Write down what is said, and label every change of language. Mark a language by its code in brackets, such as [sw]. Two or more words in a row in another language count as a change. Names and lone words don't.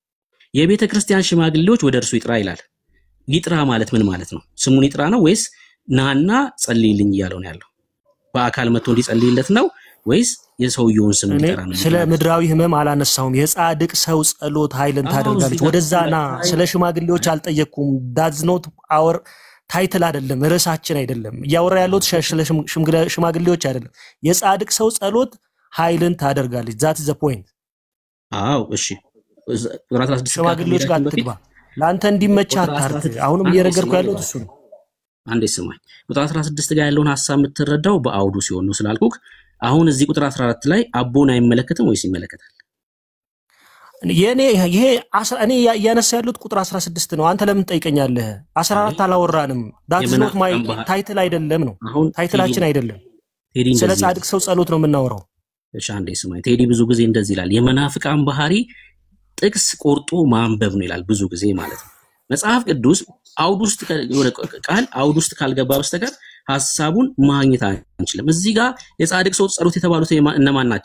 [am] የቤተ ክርስቲያን ሽማግሌዎች ወደ እርሱ ይጥራ ይላል። ይጥራ ማለት ምን ማለት ነው? ስሙን ይጥራ ነው ወይስ ናና ጸልይልኝ እያለው ነው ያለው? በአካል መጥቶ እንዲጸልይለት ነው ወይስ የሰውየውን ስም ይጥራ ነው? ስለ ምድራዊ ህመም አላነሳውም። የጻድቅ ሰው ጸሎት ኃይልን ታደርጋለች። ወደዛና ስለ ሽማግሌዎች አልጠየቅኩም። [en] that's not our [am] ታይትል አይደለም፣ ርዕሳችን አይደለም። እያወራ ያለው ስለ ሽማግሌዎች አይደለም። የጻድቅ ሰው ጸሎት ኃይልን ታደርጋለች። [en] that is the point። [am] አዎ እሺ ሽማግሌዎች ጋር ትግባ ላንተ እንዲመቻ አታርት። አሁንም እየረገርኩ ያለው እሱ ነው። አንዴ ስማኝ። ቁጥር 16 ጋር ያለውን ሐሳብ የምትረዳው በአውዱ ሲሆን ነው ስላልኩክ። አሁን እዚህ ቁጥር 14 ላይ አቦን አይመለከትም ወይስ ይመለከታል? ይሄ እኔ ያነሳ ያሉት ቁጥር 16 ነው። አንተ ለምን ጠይቀኛለህ? 14 አላወራንም። [en] that's not my [am] ታይትል አይደለም ነው ታይትላችን አይደለም። ስለ ጻድቅ ሰው ጸሎት ነው የምናወራው። እሺ አንዴ ስማኝ። ቴዲ ብዙ ጊዜ እንደዚህ ይላል፣ የመናፍቃን ባህሪ ጥቅስ ቆርጦ ማንበብ ነው ይላል ብዙ ጊዜ ማለት ነው። መጽሐፍ ቅዱስ አውድ ውስጥ ቃል አውድ ውስጥ ካልገባ በስተቀር ሐሳቡን ማግኘት አንችልም። እዚህ ጋር የጻድቅ ሰው ጸሎት የተባሉት እነማን ናቸው?